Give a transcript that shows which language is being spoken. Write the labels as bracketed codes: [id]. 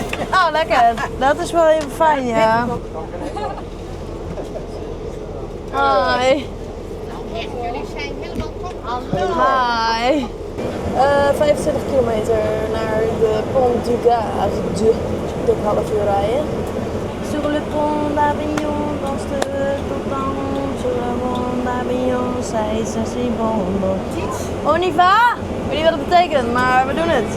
[nl] Oh, lekker. Dat is wel even fijn, ja. [en] Hi. [nl] Jullie zijn helemaal top. [en] Hi. [nl] 25 kilometer naar de Pont du Gard. Dik half uur rijden. [fr] Sur le pont d'Avignon, dans de temps, sur le pont d'Avignon, ça c'est bon. On y va? [nl] Ik weet niet wat het betekent, maar we doen het.